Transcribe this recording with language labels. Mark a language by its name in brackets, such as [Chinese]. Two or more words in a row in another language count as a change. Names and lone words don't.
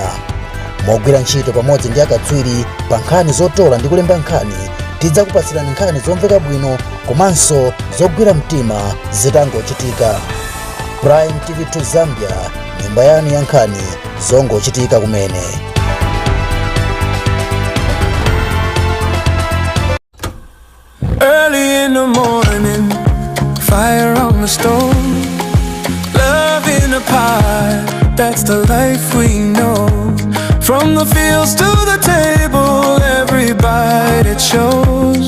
[Nyanja] Mogwira ntchito pamodzi ndi akatswiri pa nkhani zotola ndi kulemba nkhani, tidzakupatsirani nkhani zomveka bwino komanso zogwira mtima zitangochitika. Prime TV2 Zambia, nyumba yanu ya nkhani zongochitika kumene. [English] Early in the morning, fire on the stove, love in a pie, that's the life we know. From the fields to the table, every bite it shows.